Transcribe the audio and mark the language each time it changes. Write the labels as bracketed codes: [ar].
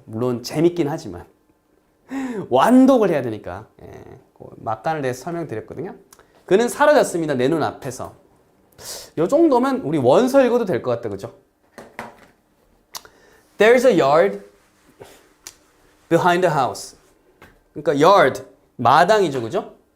[ko] 물론 재밌긴 하지만 완독을 해야 되니까 막간을 내서 설명드렸거든요. 그는 사라졌습니다. 내 눈 앞에서. 이 정도면 우리 원서 읽어도 될 것 같다, 그죠? [en] There's a yard behind the house. [ko] 그러니까 yard, 마당이죠, 그죠?